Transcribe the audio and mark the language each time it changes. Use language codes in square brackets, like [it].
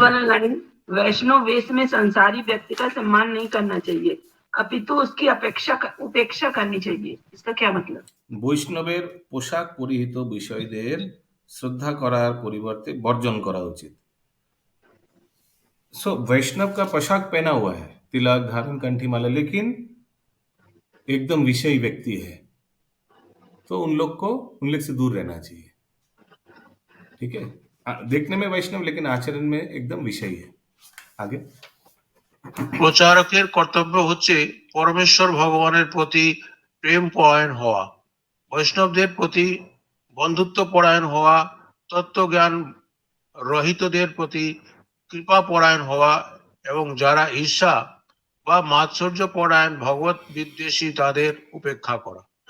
[hi] वाला लाइन वैष्णव वेश में संसारी व्यक्ति का सम्मान नहीं करना चाहिए, अपितु उसकी उपेक्षा करनी चाहिए, इसका क्या मतलब? [bn] বৈষ্ণবের পোশাক পরিহিত বিষয়দের শ্রদ্ধা করার পরিবর্তে বর্জন করা উচিত। [hi] सो वैष्णव का पोशाक पहना हुआ है, तिलक धारण कंठी माला, लेकिन एकदम विषयी व्यक्ति है, तो उन लोग से दूर रहना चाहिए। ठीक है, देखने में वैष्णव लेकिन आचरण में एकदम विषयी है। आगे [bn] প্রচারকের কর্তব্য হচ্ছে পরমেশ্বর ভগবানের প্রতি প্রেম পরায়ণ হওয়া, বৈষ্ণবদের প্রতি বন্ধুত্ব পরায়ণ হওয়া, তত্ত্বজ্ঞান রহিতদের প্রতি কৃপা পরায়ণ হওয়া এবং যারা ঈর্ষা বা মাৎসর্য পরায়ণ ভগবত বিদ্বেষী তাদের উপেক্ষা করা।